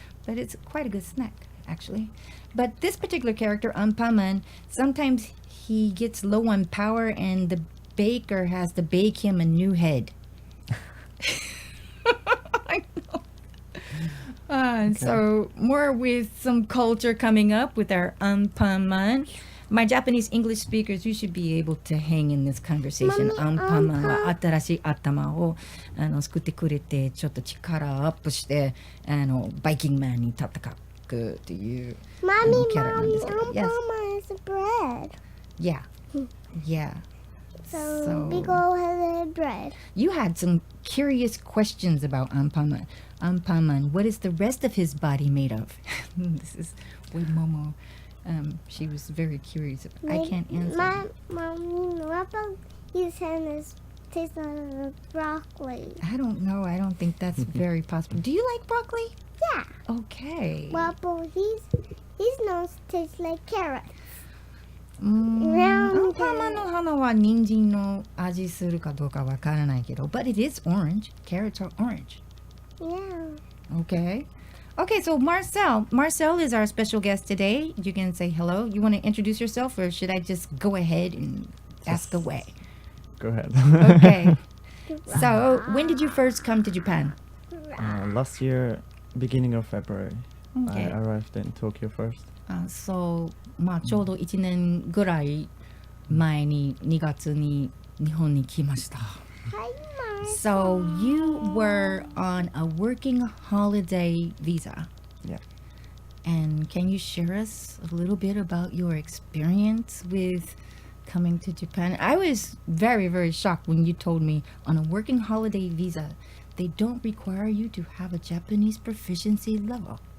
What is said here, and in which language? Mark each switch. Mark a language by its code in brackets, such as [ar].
[en] But it's quite a good snack, actually. But this particular character, Ampaman, sometimes he gets low on power and the baker has to bake him a new head. I know. So more with some culture coming up with our Ampaman. My Japanese English speakers, you should be able to hang in this conversation. [ja] アンパンマンは新しい頭を作ってくれて、ちょっと力アップしてバイキングマンに戦うというキャラなんですけど。 [en] Yes. Ampama is bread. Yeah. Yeah. So big old headed bread. You had some curious questions about Ampaman. Ampaman, what is the rest of his body made of? This is with Momo. She was very curious. I can't answer. Mommy, what about his hand is tastes like broccoli? I don't know. I don't think that's very possible. Do you like broccoli? Yeah. Okay. What about his nose tastes like carrot? [ja] アンパンマンの花は人参の味するかどうかわからないけど、 [en] but it is orange. Carrots are orange. Yeah. Okay. Okay, so Marcel is our special guest today. You can say hello. You want to introduce yourself, or should I just go ahead and ask away? Go ahead. Okay. So, when did you first come to Japan? Last year, beginning of February, Okay. I arrived in Tokyo first. [ja] So, まあちょうど1年ぐらい前に2月に日本に来ました。 [en] Hi, So you were on a working holiday visa. Yeah. And can you share us a little bit about your experience with coming to Japan? I was very, very shocked when you told me on a working holiday visa, they don't require you to have a Japanese proficiency level.